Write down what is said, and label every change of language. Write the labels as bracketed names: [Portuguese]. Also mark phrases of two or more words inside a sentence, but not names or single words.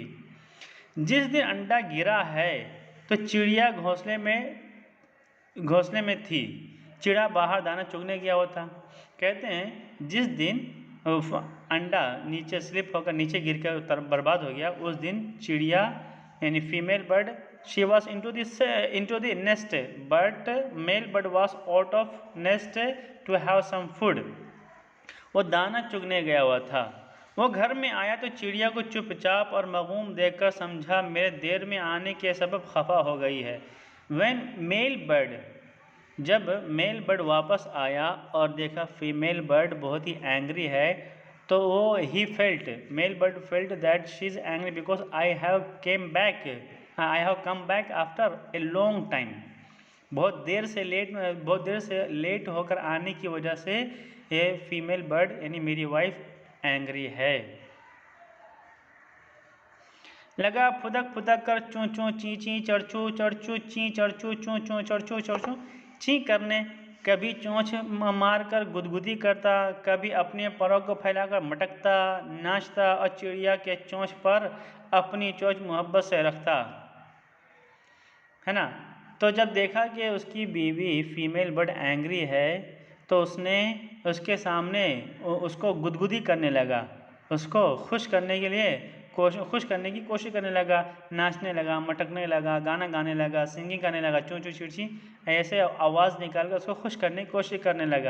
[Hindi] जिस दिन अंडा गिरा है तो चिड़िया घोंसले में थी, चिड़ा बाहर दाना चुगने गया हुआ था। कहते हैं जिस दिन अंडा नीचे स्लिप होकर नीचे गिर कर बर्बाद हो गया, उस दिन चिड़िया यानी [English] female bird, she was into the nest but male bird was out of nest to have some food। [Hindi] वो दाना चुगने गया हुआ था, वो घर में आया तो चिड़िया को चुपचाप और मगूम देखकर समझा मेरे देर में आने के सबब खफा हो गई है। [English] जब male bird [Hindi] वापस आया और देखा [English] female bird [Hindi] बहुत ही [English] एंग्री [Hindi] है, तो वो [English] male bird felt that she is angry because I have come back after a long time. [Hindi] बहुत देर से लेट होकर आने की वजह से ये [English] female bird [Hindi] यानी मेरी वाइफ एंग्री है। लगा फुदक फुदक कर चूँ चूँ ची ची चढ़चू चढ़चू ची चढ़चू चूँ चूँ चढ़चू चढ़चू ची करने, कभी चोंच मारकर गुदगुदी करता, कभी अपने पैरों को फैलाकर मटकता नाचता और चिड़िया के चोंच पर अपनी चोंच मोहब्बत से रखता, है ना। तो जब देखा कि उसकी बीवी [English] female bird [Hindi] एंग्री है, तो उसने उसके सामने उसको गुदगुदी करने लगा, उसको खुश करने की कोशिश करने लगा, नाचने लगा, मटकने लगा, गाना गाने लगा, सिंगिंग करने लगा, चूँ चूँ चिड़ची ऐसे आवाज़ निकाल कर उसको खुश करने की कोशिश करने लगा।